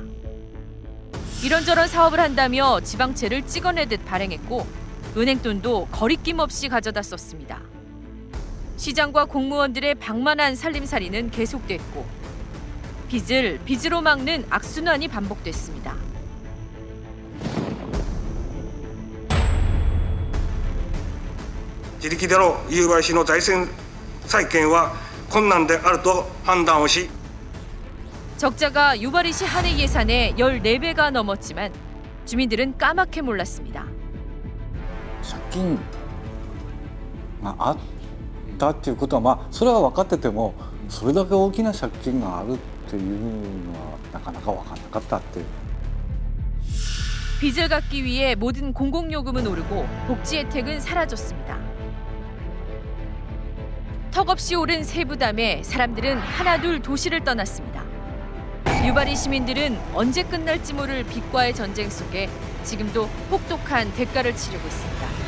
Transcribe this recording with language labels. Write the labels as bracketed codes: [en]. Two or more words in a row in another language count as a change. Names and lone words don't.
[ko] 이런저런 사업을 한다며 지방채를 찍어내듯 발행했고 은행돈도 거리낌 없이 가져다 썼습니다. 시장과 공무원들의 방만한 살림살이는 계속됐고 빚을 빚으로 막는 악순환이 반복됐습니다. [ja] 自力での夕張市の財政再建は困難であると判断をし [ko] 적자가 유바리시 한 해 예산의 14배가 넘었지만 주민들은 까맣게 몰랐습니다. [ja] 借金があったっていうことはそれは分かっててもそれだけ大きな借金があるっていうのはなかなか分からなかったっていう。 [ko] 빚을 갚기 위해 모든 공공요금은 오르고 복지 혜택은 사라졌습니다. 턱없이 오른 세부담에 사람들은 하나둘 도시를 떠났습니다. 유바리 시민들은 언제 끝날지 모를 빚과의 전쟁 속에 지금도 혹독한 대가를 치르고 있습니다.